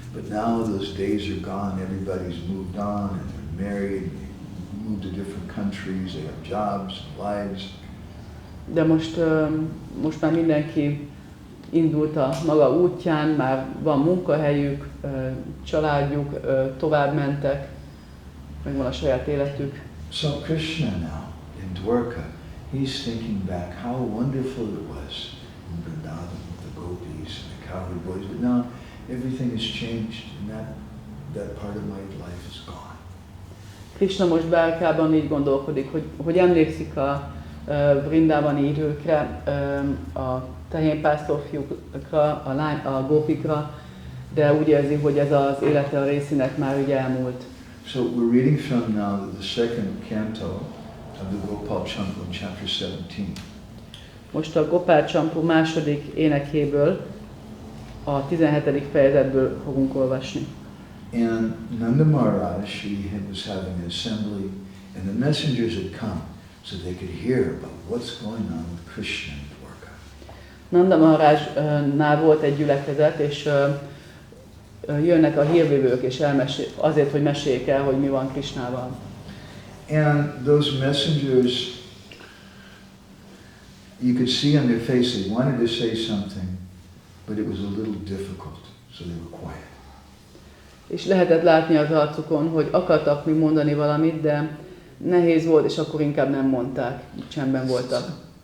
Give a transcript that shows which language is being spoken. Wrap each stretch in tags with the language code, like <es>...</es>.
<en>But now those days are gone, everybody's moved on, and they're married, moved to different countries, they have jobs, lives.</en> <hu>De most már mindenki indult a maga útján, már van munkahelyük, családjuk, tovább mentek, megvan a saját életük.</hu> <en>So Krishna now, in Dwarka, he's thinking back how wonderful it was in Vrindavan with the gopis and the cowherd boys, but now everything has changed and that part of my life is gone.</en> <hu>Krishna most Dwarkában így gondolkodik, hogy emlékszik a vrindávani időkre, a tehénpásztorfiúkra, a gópikra, de úgy érzi, hogy ez az élete a részének már ugye elmúlt.</hu> <en>So we're reading from now the second canto of the Gopal Campu in chapter 17.</en> <hu>Most a Gopal Campu második énekéből, a 17. fejezetből fogunk olvasni.</hu> <en>And Nanda Maharaj, he was having an assembly, and the messengers had come so they could hear about what's going on with Krishna in Dwarka.</en> <hu>Nanda Maharajnál volt egy gyülekezet, és jönnek a hírvívők, és azért, hogy meséljék el, hogy mi van Krishnával.</hu> <en>And those messengers, you could see on their face they wanted to say something, but it was a little difficult, so they were quiet.</en> <hu>És lehetett látni az arcukon, hogy akartak még mondani valamit, de nehéz volt, és akkor inkább nem mondták, csendben voltak.</hu>